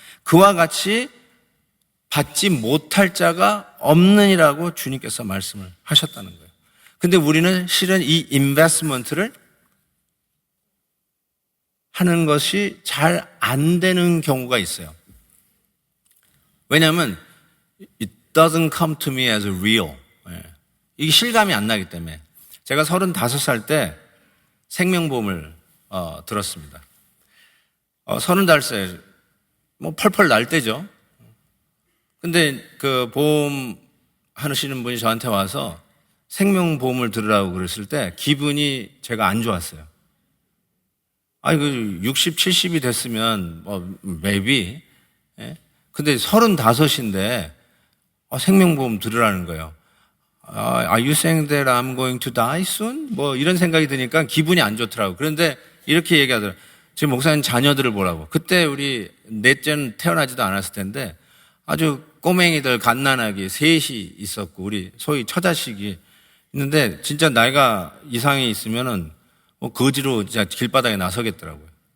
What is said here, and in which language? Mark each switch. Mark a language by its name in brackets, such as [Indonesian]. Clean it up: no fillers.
[Korean] 그와 같이 받지 못할 자가 없느니라고 주님께서 말씀을 하셨다는 거예요. 근데 우리는 실은 이 인베스트먼트를 하는 것이 잘 안 되는 경우가 있어요. [English] 왜냐하면 it doesn't come to me as real. [Korean] 이게 실감이 안 나기 때문에. 제가 35살 때 생명보험을 들었습니다. 35살 뭐 펄펄 날 때죠. 근데 그 보험 하시는 분이 저한테 와서 생명보험을 들으라고 그랬을 때 기분이 제가 안 좋았어요. 아니, 60, 70이 됐으면, maybe. 예? 근데 35인데, 생명보험 들으라는 거예요. [English] Are you saying that I'm going to die soon? [Korean] 뭐, 이런 생각이 드니까 기분이 안 좋더라고요. 그런데 이렇게 얘기하더라고요. 지금 목사님 자녀들을 보라고. 그때 우리 넷째는 태어나지도 않았을 텐데, 아주 꼬맹이들 갓난아기 셋이 있었고, 우리 소위 처자식이 있는데, 진짜 나이가 이상이 있으면은, 거지로 진짜 길바닥에 나서겠더라고요.